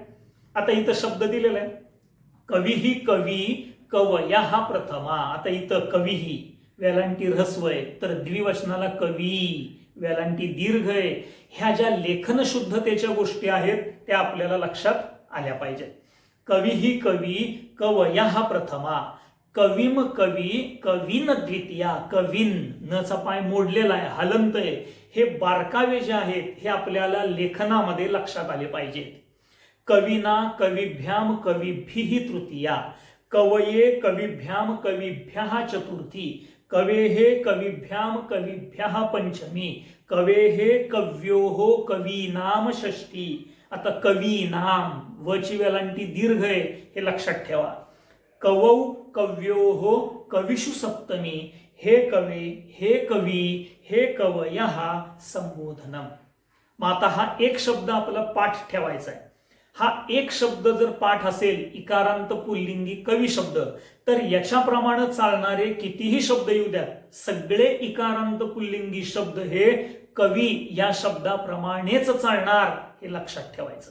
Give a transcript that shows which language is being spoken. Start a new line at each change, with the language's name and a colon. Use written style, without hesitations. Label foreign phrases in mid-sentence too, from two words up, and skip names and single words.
Marathi: आता इथं शब्द दिलेला आहे
Sanskrit: कवी ही कवी कवया
Marathi: हा प्रथमा. आता इथं कवी ही वेलांटी ऱ्हस्व आहे, तर द्विवचनाला कवी, वेलांटी दीर्घ आहे. ह्या ज्या लेखन शुद्धतेच्या गोष्टी आहेत त्या आपल्याला लक्षात आल्या पाहिजेत.
Sanskrit: कवी ही कवी, कवयः प्रथमा, कविम कवी, कवीन द्वितीया.
Marathi: कवीन नचा पाय मोडलेला आहे, हलंत आहे. हे बारकावे जे आहेत हे आपल्याला लेखनामध्ये लक्षात आले पाहिजेत.
Sanskrit: कविना कविभ्याम कविभिः तृतीया, कवये कविभ्याम कविभ्यः चतुर्थी, कवेः कविभ्याम कविभ्यः पंचमी, कवेः कव्योः कवीनाम षष्ठी.
Marathi: आता कवीनाम वची वेलांटी दीर्घ आहे हे लक्षात ठेवा.
Sanskrit: कवौ कव्योः कविषु सप्तमी, हे कवे, हे कवी, हे कवयः संबोधनम.
Marathi: मग आता हा एक शब्द आपला पाठ ठेवायचा आहे. हा एक शब्द जर पाठ असेल इकारांत पुल्लिंगी कवी शब्द, तर याच्याप्रमाणे चालणारे कितीही शब्द येऊ द्यात, सगळे इकारांत पुल्लिंगी शब्द हे कवी या शब्दाप्रमाणेच चालणार हे लक्षात ठेवायचं.